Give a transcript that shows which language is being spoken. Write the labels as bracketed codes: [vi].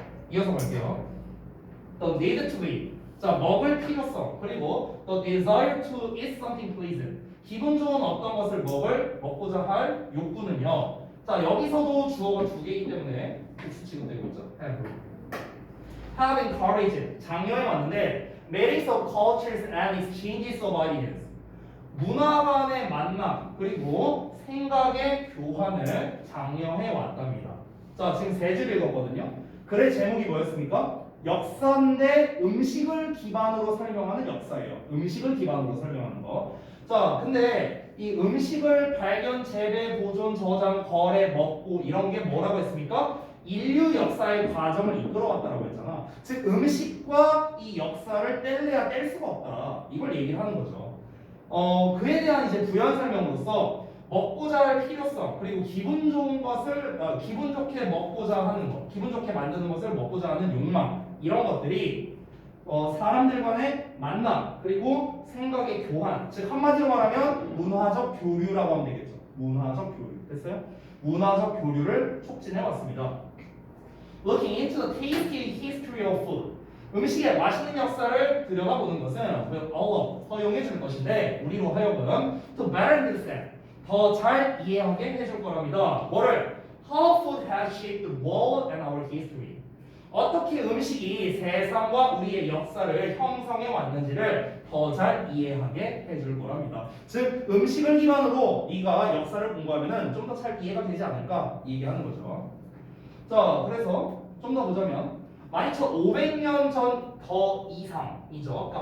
[ko] 이어서 갈게요. [en] The need to eat. [ko] 자, 먹을 필요성. 그리고 [en] the desire to eat something pleasant. [ko] 기분 좋은 어떤 것을 먹고자 할 욕구는요. 자, 여기서도 주어가 두 개이기 때문에 복수 취급되고 있죠. [en] Have encouraged. [ko] 장려해 왔는데 [en] meetings of cultures and exchanges of ideas. [ko] 문화 간의 만남 그리고 생각의 교환을 장려해 왔답니다. 자, 지금 세 줄 읽었거든요. 글의 제목이 뭐였습니까? 역사인데 음식을 기반으로 설명하는 역사예요. 음식을 기반으로 설명하는 거. 자, 근데 이 음식을 발견, 재배, 보존, 저장, 거래, 먹고 이런 게 뭐라고 했습니까? 인류 역사의 과정을 이끌어왔다라고 했잖아. 즉 음식과 이 역사를 뗄래야 뗄 수가 없다. 이걸 얘기를 하는 거죠. 그에 대한 이제 부연 설명으로서 먹고자 할 필요성 그리고 기분 좋은 것을 기분 좋게 먹고자 하는 것, 기분 좋게 만드는 것을 먹고자 하는 욕망 이런 것들이 사람들 간의 만남 그리고 생각의 교환, 즉 한마디로 말하면 문화적 교류라고 하면 되겠죠. 문화적 교류. 됐어요? 문화적 교류를 촉진해 왔습니다. [en] Looking into the tasty history of food. [ko] 음식의 맛있는 역사를 들여다보는 것은 [en] will allow [ko] 허용해 줄 것인데 우리로 하여금 [en] to better understand [ko] 더 잘 이해하게 해줄 거랍니다. 뭐를? [en] How food has shaped the world and our history. [ko] 어떻게 음식이 세상과 우리의 역사를 형성해 왔는지를 더 잘 이해하게 해줄 거랍니다. 즉 음식을 기반으로 네가 역사를 공부하면은 좀 더 잘 이해가 되지 않을까 얘기하는 거죠. 자, 그래서 좀 더 보자면 12,500년 전 더 이상이죠.